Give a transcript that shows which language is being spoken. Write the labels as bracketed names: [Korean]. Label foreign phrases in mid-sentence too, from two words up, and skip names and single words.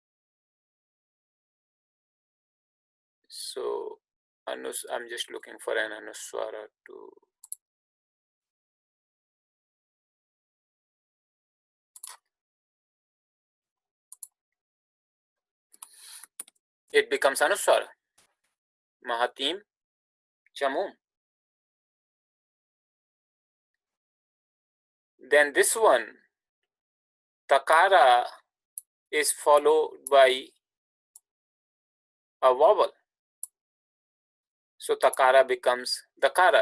[English] So I'm just looking for an anuswara to it becomes anuswara. [Sanskrit] महतीं चमूम्. [English] Then this one, takara, is followed by a vowel. So takara becomes dakara.